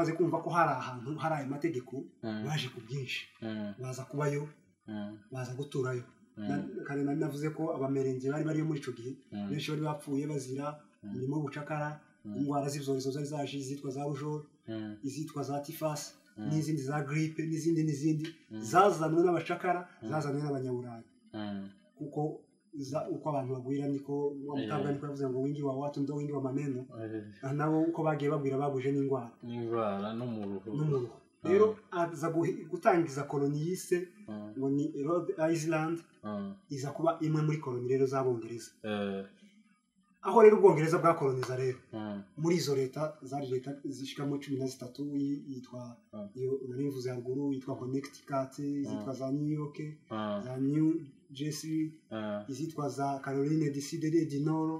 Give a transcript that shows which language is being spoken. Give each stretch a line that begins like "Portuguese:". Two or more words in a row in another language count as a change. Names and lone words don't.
Rundi: bamaze kumva ko hari ahantu hari ayo mategeko baje ku bwinshi baza kubayo baza guturayo kandi navuze ko abamerenge bari muri ico gihe benshi bari bapfuye bazira imirimo y'ubucakara indwara z'ibyorezo zari zaje izitwa za rujol izitwa za tifas n'izindi za grippe n'izindi zazanwe n'abacakara zazanwe n'abanyaburayi kuko uko abantu bagwira niko wamutabwa niko yavuze ngo
Swahili: wingi wa watu ndo wingi wa maneno
Rundi: nabo uko bagiye bagwira baguje n'indwara n'umuruho rero aza gutangiza koloni yise ngo ni Rhode Island iza kuba imwe muri koloni rero z'Abongereza aho rero Ubwongereza bwakoloniza rero muri izo leta zari leta zishika mu 13 yitwa iyo narivuze haruguru yitwa Connecticut izitwa za New York za New Jersey izitwa za Caroline du Sud et du Nord